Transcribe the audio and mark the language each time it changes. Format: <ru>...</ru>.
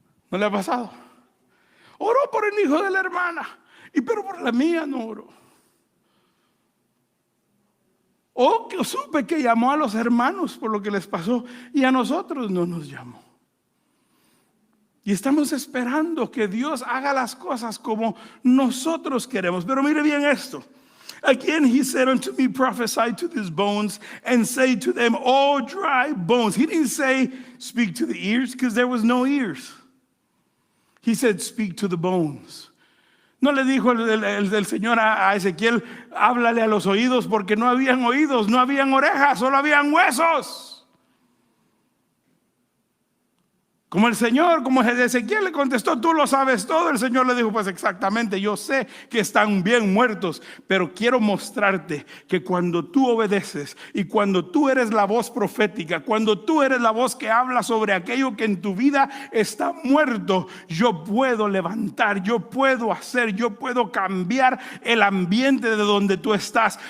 <es>¿No le ha pasado? Oró por el hijo de la hermana, pero por la mía no oró. O que supe que llamó a los hermanos por lo que les pasó y a nosotros no nos llamó. Y estamos esperando que Dios haga las cosas como nosotros queremos. Pero mire bien esto.</es> <en>Again he said unto me, prophesy to these bones and say to them, all dry bones. He didn't say speak to the ears, because there was no ears. He said speak to the bones.</en> <es>No le dijo el Señor a Ezequiel: háblale a los oídos, porque no habían oídos, no habían orejas, solo habían huesos. Como Ezequiel le contestó: tú lo sabes todo, el Señor le dijo: pues exactamente, yo sé que están bien muertos, pero quiero mostrarte que cuando tú obedeces y cuando tú eres la voz profética, cuando tú eres la voz que habla sobre aquello que en tu vida está muerto, yo puedo levantar, yo puedo hacer, yo puedo cambiar el ambiente de donde tú estás.</es>